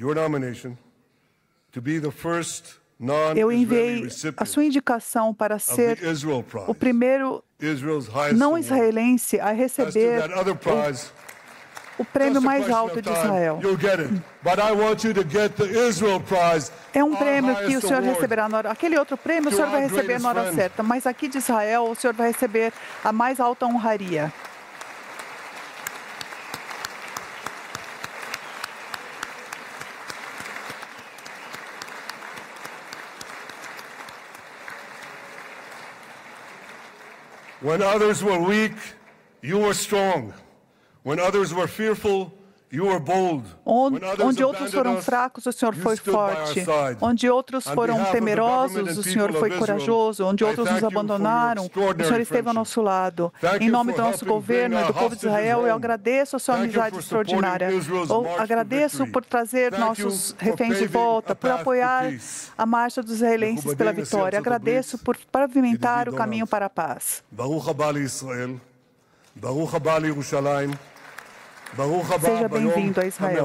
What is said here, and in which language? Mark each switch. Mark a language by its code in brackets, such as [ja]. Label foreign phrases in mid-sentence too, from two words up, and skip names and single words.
[pt] Eu enviei a sua indicação para ser o primeiro não israelense a receber o prêmio mais alto de Israel. É um prêmio que o senhor receberá na hora. Aquele outro prêmio o senhor vai receber na hora certa, mas aqui de Israel o senhor vai receber a mais alta honraria. [en] When others were weak, you were strong. When others were fearful, you were bold. [pt] Onde outros foram fracos, o Senhor foi forte. Onde outros foram temerosos, o Senhor foi corajoso. Onde outros nos abandonaram, o Senhor esteve ao nosso lado. Em nome do nosso governo e do povo de Israel, eu agradeço a sua amizade extraordinária. Eu agradeço por trazer nossos reféns de volta, por apoiar a marcha dos israelenses pela vitória. Agradeço por pavimentar o caminho para a paz. [he] ברוך הבא לישראל, ברוך הבא לירושלים. [pt] Seja bem-vindo a Israel.